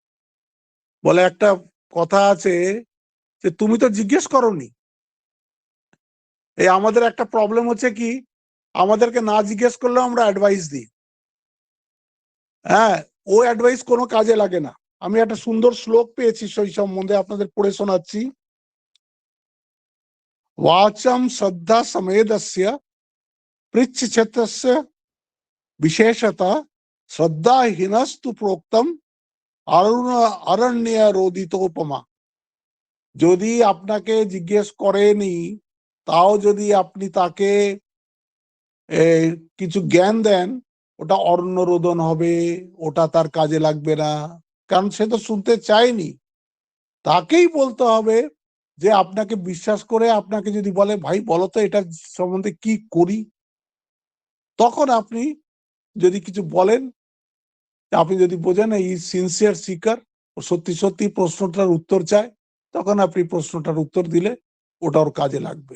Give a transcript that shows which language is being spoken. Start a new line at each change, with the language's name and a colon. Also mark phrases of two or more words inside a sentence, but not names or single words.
Bangla: বলে একটা কথা আছে যে তুমি তো জিজ্ঞেস করনি। এই আমাদের একটা প্রবলেম হচ্ছে কি, আমাদেরকে না জিজ্ঞেস করলেও আমরা অ্যাডভাইস দিই। হ্যাঁ, ও অ্যাডভাইস কোনো কাজে লাগে না। আমি একটা সুন্দর শ্লোক পেয়েছি সেই সম্বন্ধে, আপনাদের পড়ে শোনাচ্ছি।
Sanskrit: वाचम श्रद्धा समेदस्य पृच्छ्छेत्तस्य विशेषता श्रद्धाहीनस्तु प्रोक्तम अरुण अरण्य रोदितोपमा।
Bangla: যদি আপনাকে জিজ্ঞেস করেনি তাও যদি আপনি তাকে কিছু জ্ঞান দেন, ওটা অরণ্য রোদন হবে, ওটা তার কাজে লাগবে না, কারণ সে তো শুনতে চায়নি। তাকেই বলতে হবে যে আপনাকে বিশ্বাস করে আপনাকে যদি বলে ভাই বলো তো এটা সম্বন্ধে কি করি, তখন আপনি যদি কিছু বলেন, আপনি যদি বোঝেন এই
English: sincere seeker,
Bangla: ও সত্যি সত্যি প্রশ্নটার উত্তর চায়, তখন আপনি প্রশ্নটার উত্তর দিলে ওটা ওর কাজে লাগবে।